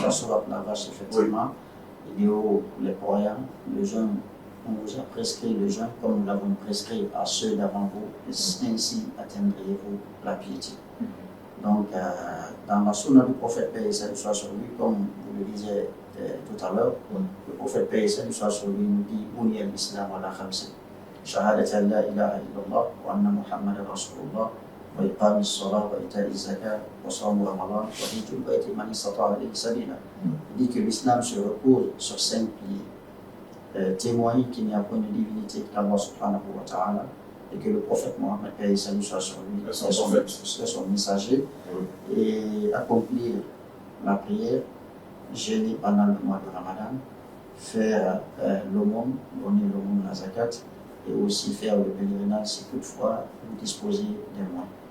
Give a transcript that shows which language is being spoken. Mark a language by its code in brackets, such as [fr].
[fr] Dans la sourate de la vache, effectivement. Oui. Il dit les croyants, le jeûne, on vous a prescrit le jeûne comme nous l'avons prescrit à ceux d'avant vous, et ainsi atteindriez-vous la piété. Donc, dans la sunna du prophète, paix et salut soit sur lui, comme vous le disiez tout à l'heure, le prophète, paix et salut soit sur lui, nous dit [ar] Buniya al-Islam ala khamsin. شهادة أن لا إله إلا الله وأن محمدا رسول الله وإقام الصلاة وإيتاء الزكاة وصوم رمضان وحج البيت من استطاع إليه سبيلا. [fr] Il dit que l'islam se repose sur 5 piliers. Témoigner qu'il n'y a point de divinité qu'Allah subhanahu wa ta'ala et que le prophète Mohammed, paix et salut soit sur lui, est son messager, et accomplir la prière, jeûner pendant le mois de Ramadan, faire l'aumône, donner l'aumône, la zakat, et aussi faire le pèlerinage si toutefois vous disposez des moyens.